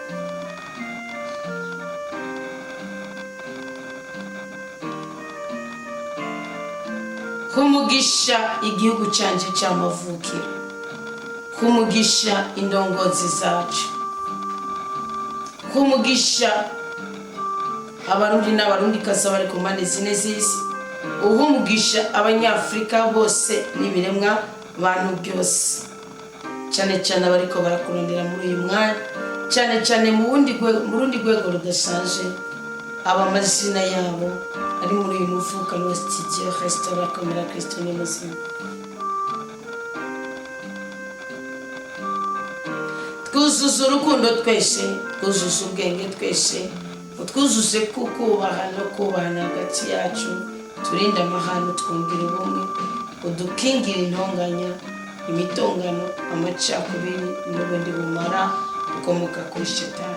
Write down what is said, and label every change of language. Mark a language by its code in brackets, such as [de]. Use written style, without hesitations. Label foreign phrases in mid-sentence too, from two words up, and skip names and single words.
[rn] Kumugisha igihugu cyanje cy'amavukiro kumugisha indongozi zacu kumugisha abarundi n'abarundi kasabari ku mpande zine z'isi uhumugisha abanyafrika bose n'ibiremwa bantu byose cyane cyane abariko barakurondera muri uyu mwanya cyane mu rundi rwego rudasanzwe abamazina yabo ari muri uyu mufuka wa studio restaurant Komera Kristo ni muzima. Twuzuze urukundo twese twuzuze ubwenge twese utwuzuze kukubaha no kubana hagati yacu turinde amahano twumvira ubumwe udukingira intonganya imitongano amacakubiri n'ubundi bumara ukomoka kuri Shetani.